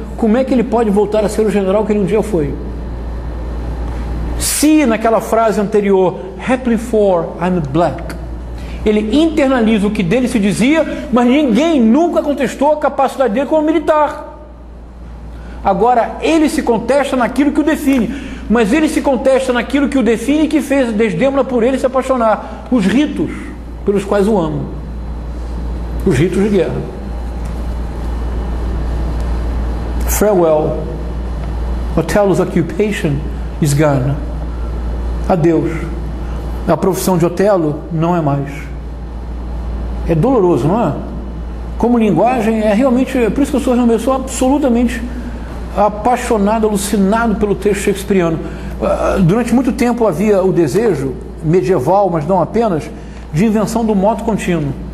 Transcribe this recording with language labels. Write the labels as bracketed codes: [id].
[pt] Como é que ele pode voltar a ser o general que ele um dia foi? Se naquela frase anterior, [en] happily for I'm black, [pt] ele internaliza o que dele se dizia, mas ninguém nunca contestou a capacidade dele como militar. Agora ele se contesta naquilo que o define, mas ele se contesta naquilo que o define e que fez Desdémona por ele se apaixonar, os ritos pelos quais o amo, os ritos de guerra. [en] Farewell, Othello's occupation is gone. [pt] Adeus. A profissão de Otelo não é mais. É doloroso, não é? Como linguagem, é realmente... É por isso que eu sou absolutamente apaixonado, alucinado pelo texto shakespeariano. Durante muito tempo havia o desejo, medieval, mas não apenas, de invenção do moto contínuo.